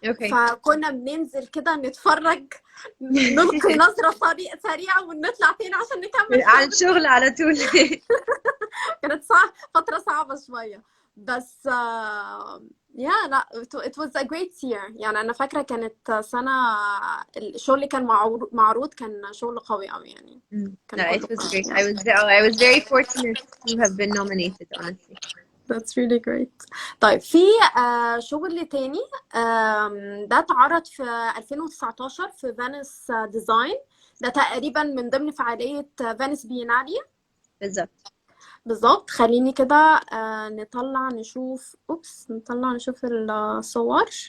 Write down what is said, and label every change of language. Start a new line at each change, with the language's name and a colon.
Arabic: فكنا بننزل كده نتفرج نلقي نظرة سريعة ونطلع تاني عشان نكمل على الشغل على طول. كانت فترة صعبة شوية بس لا
English: it was a great year.
Arabic: يعني أنا فاكرة كانت سنة الشغل اللي كان معروض كان شغل قوي أوي يعني.
English: No, it was great. I was very fortunate to have been nominated honestly. That's really great.
Arabic: طيب في شغل تاني ده اتعرض في 2019 في Venice Design. ده تقريبا من ضمن فعالية Venice Biennale. بالظبط. خليني كده نطلع نشوف الصور.